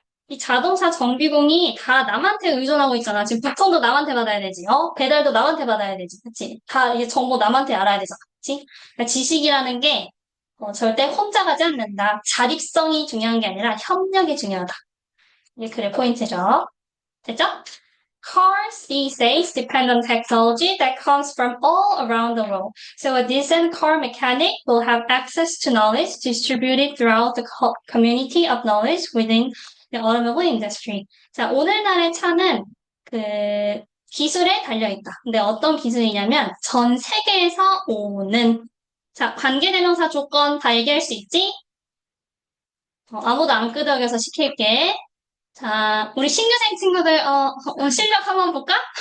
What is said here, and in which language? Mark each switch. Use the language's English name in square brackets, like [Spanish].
[Korean] 이 자동차 정비공이 다 남한테 의존하고 있잖아. 지금 부품도 남한테 받아야 되지. 배달도 남한테 받아야 되지. 그치? 다 이게 정보 남한테 알아야 되잖아. 그치? 그러니까 지식이라는 게 절대 혼자 가지 않는다. 자립성이 중요한 게 아니라 협력이 중요하다. 이게 글의 포인트죠. 됐죠? [English] Cars these days depend on technology that comes from all around the world. So a decent car mechanic will have access to knowledge distributed throughout the community of knowledge within the automobile industry. [Korean] 자, 오늘날의 차는 그 기술에 달려있다. 근데 어떤 기술이냐면 전 세계에서 오는 자, 관계대명사 조건 다 얘기할 수 있지? 아무도 안 끄덕여서 시킬게. 자, 우리 신규생 친구들, 실력 한번 볼까?